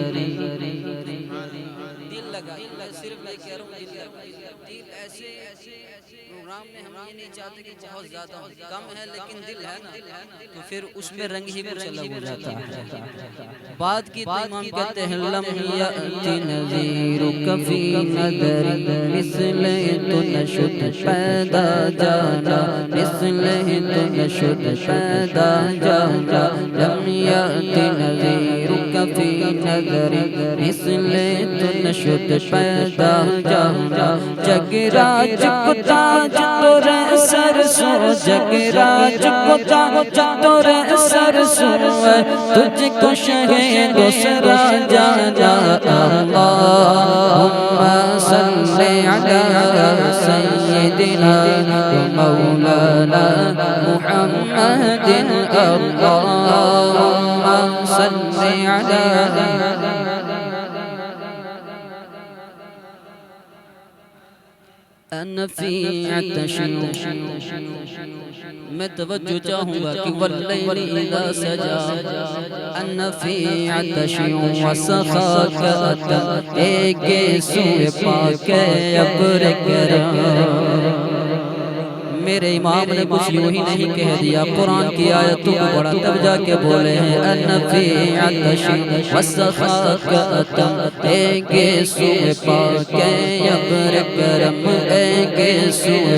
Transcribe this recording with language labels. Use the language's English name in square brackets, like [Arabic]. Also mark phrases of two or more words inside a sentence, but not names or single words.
[Urdu] دل لگا، صرف میں کہہ رہا ہوں دل ایسے پروگرام میں ہم یہ نہیں چاہتے کہ بہت زیادہ کم ہے، لیکن دل ہے نا تو پھر اس میں رنگ ہی کچھ الگ ہو جاتا ہے۔ بات کی تمام کہتے ہیں [Arabic] لم یأتی نذیرک فی نظری، [Persian] مثل تو نشد پیدا جانا، مثل تو نشد پیدا جانا، [Arabic] لم یأتی نذیرک فی نظری، [Persian] مثل تو نشد پیدا جانا، [Urdu] جگراج کو تاج تورے سر سو، جگراج کو تاج تورے سر سو، تجھ کو شہے دوسرا جانا، [Arabic] اللہم صلی علی سیدنا و مولانا محمد، اللہم صلی علی انا فی عطش، [Urdu] میں توجہ چاہوں گا کہ [Arabic] واللیل اذا سجا، انا فی عطش وسخاک اتا، [Urdu] ایک سوئے پاک ابر کرم۔ میرے امام نے کچھ یوں ہی نہیں کہہ دیا، قرآن کی آیتوں کو پڑھا تب جا کے بولے ہیں [Arabic] انا فی عطش وسخاک اتا، [Urdu] ایک سوئے پاک ابر کرم، ایک سوئے